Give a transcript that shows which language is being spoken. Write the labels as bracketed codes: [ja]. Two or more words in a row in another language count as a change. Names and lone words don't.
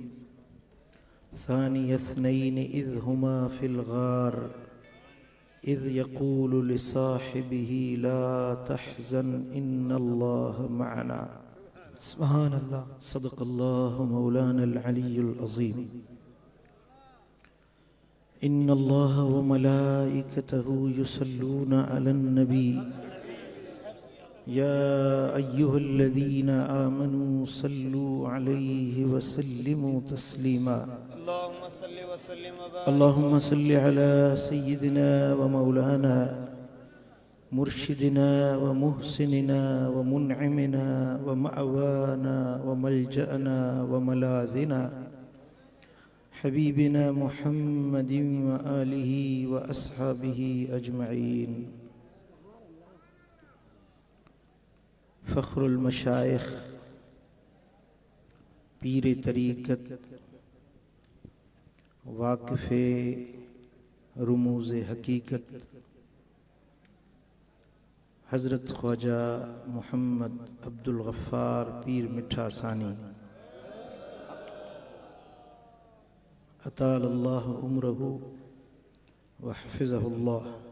[ar] ثاني اثنين إذ هما في الغار إذ يقول لصاحبه لا تحزن إن الله معنا. سبحان الله. صدق الله مولانا العلي العظيم. إن الله وملائكته يصلون على النبي يا أيها الذين آمنوا صلوا عليه وسلموا تسليما. اللهم صل على سيدنا ومولانا مرشدنا ومحسننا ومنعمنا ومأوانا وملجأنا وملاذنا حبيبنا محمد وآله وأصحابه أجمعين. [ur] فخر المشائخ پیر طریقت واقفِ رموزِ حقیقت حضرت خواجہ محمد عبدالغفار پیر مٹھا ثانی [ar] أطال الله عمره وحفظه الله.